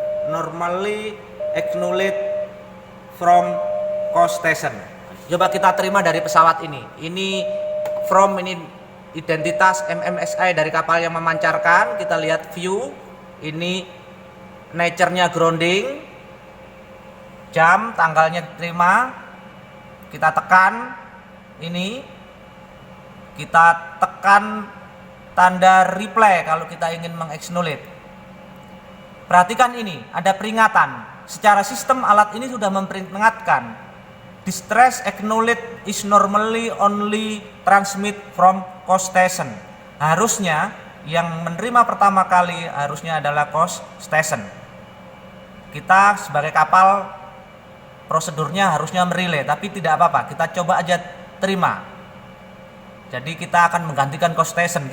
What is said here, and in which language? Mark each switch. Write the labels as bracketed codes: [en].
[en] Normally acknowledge from coast station. [id] Coba kita terima dari pesawat ini. Ini from, ini identitas MMSI dari kapal yang memancarkan. Kita lihat view. Ini nature-nya grounding. Jam, tanggalnya terima. Kita tekan ini. Kita tekan tanda reply kalau kita ingin meng-acknowledge. Perhatikan ini, ada peringatan. Secara sistem alat ini sudah memperingatkan. [en] Distress acknowledge is normally only transmit from coast station. [id] Harusnya yang menerima pertama kali harusnya adalah coast station. Kita sebagai kapal prosedurnya harusnya merelay, tapi tidak apa-apa. Kita coba aja terima. Jadi kita akan menggantikan coast station.